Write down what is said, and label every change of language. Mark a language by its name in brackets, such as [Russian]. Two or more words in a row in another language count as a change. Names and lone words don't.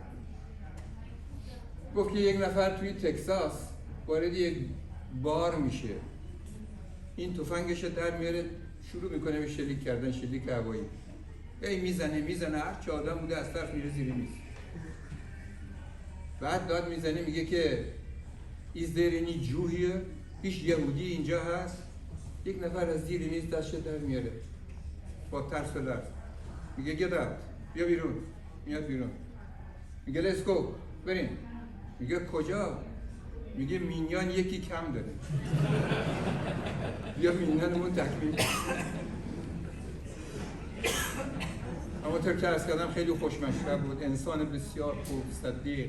[Persian] گفت که یک نفر توی تکساس وارد یک بار میشه، این تفنگش در میاره، شروع میکنه به شلیک کردن، شلیک هوایی. میزنه هر چه آدم بوده از طرف میره زیر میز. بعد داد میزنه میگه که [English] is there any Jew here؟ [Persian] هیچ یهودی اینجا هست؟ یک نفر از زیر میز دستش در میاره با ترس و لرز، میگه [English] get out، [Persian] بیا بیرون. میاد بیرون، میگه [English] let's go، [Persian] بریم. میگه کجا؟ میگه مینیان یکی کم داره. بیا مینیانمون تکمیل. اما طور که عرض کردم خیلی خوشمشرب بود، انسان بسیار خوب، صدیق.